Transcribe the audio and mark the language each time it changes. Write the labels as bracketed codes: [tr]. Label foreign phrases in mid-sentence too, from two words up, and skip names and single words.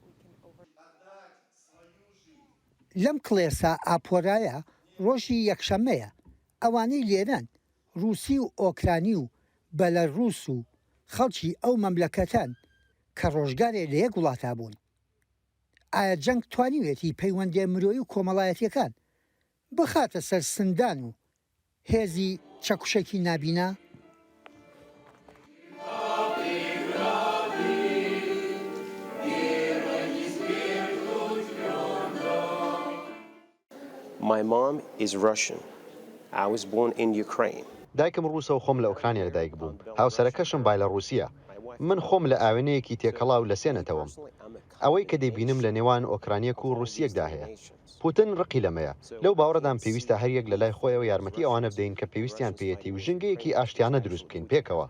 [ckb] لەم کڵێسا ئاپۆرایە ڕۆژی یەکشەمەیە ئەوانەی لێران رووسی و ئۆکرانی و بەلەرووس و خەڵکی ئەو مەملەکەتان کە ڕۆژگارێ لە یەک وڵاتە بوون. ئایا جەنگ توانیوێتی پەیوەندی مرۆیی و کۆمەڵایەتیەکان بخاتە سەر سندان و هێزی چەکوشێکی نابینا؟ [en] My mom is Russian. I was born in Ukraine. [ckb] دایکم ڕووسە و خۆم لە ئۆکرانیا لەدایک بووم. هاوسەرەکەشم بایلەڕووسیە. من خۆم لە ئاوێنەیەکی تێکەڵاو لە سێنەتەوەم. ئەوەی کە دەیبینم لە نێوان ئۆکرانیەک و رووسیەکدا هەیە. پوتن ڕقی لەمەیە. لەو باوەڕدان پێویستە هەریەک لە لای خۆیەوە یارمەتی ئەوانە بدەین کە پێویستیان پێیەتی و ژنگەیەکی ئاشتیانە دروست بکەین پێکەوە.